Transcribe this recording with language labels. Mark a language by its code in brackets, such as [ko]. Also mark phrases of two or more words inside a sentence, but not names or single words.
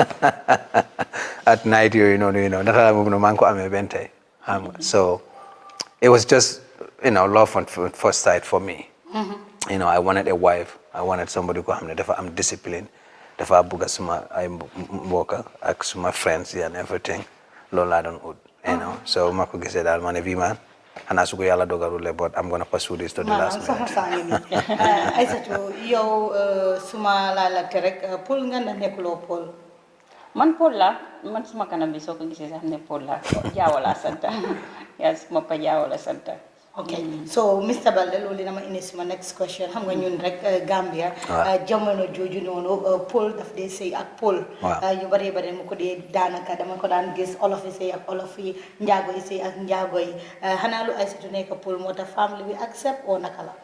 [en] at night [wo] yooyu noonu [en] you know [wo] nataalam boobu maa ngi ko amee benn tey xam nga [en] so it was just you know love on first sight for me you know I wanted a wife I wanted somebody [wo] ko xam ne dafa am discipline dafa bëgg suma ay mbokk ak suma [en] friends and everything [wo] loolu laa doon ut [en] you know [wo] so ma ko gisee daal ma ne bii man xanaa su ko yàlla dogalule [en] but I'm gonna pursue this to the last minute [wo] Aïssatou yow suma laa laajte rek Paul nga na nekkuloo Paul man Paul la man suma kanam bi soo ko gisee sax ne Paul la Jaawo la santa yaa suma pa Jaawo la santa [en] Okay, so Mr. [wo] Balde loolu dama indi suma [en] next question [wo] xam nga ñun rek Gambia jamono jooju noonu Pël daf dee sëy ak Pël yu bari bari mu ko dee daanaka dama ko daan gis olof yi sëy ak olof yi njaago yi sëy ak njaago yi xanaa lu Aïssatou nekk Pël moo tax famille bi accept o naka la